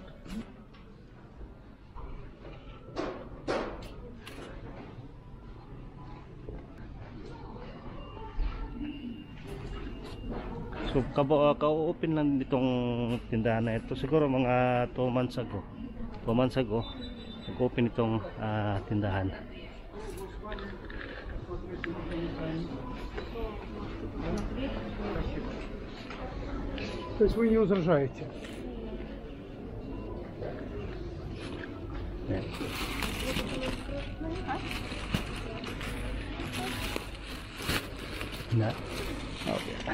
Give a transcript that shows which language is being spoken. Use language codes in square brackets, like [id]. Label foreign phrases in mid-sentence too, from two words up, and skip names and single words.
[tl] So ka-open lang itong tindahan na ito siguro mga [en] 2 months ago. 2 months ago [tl] nag-open itong tindahan. [ru] То есть вы не возражаете? Нет. Нет. Okay.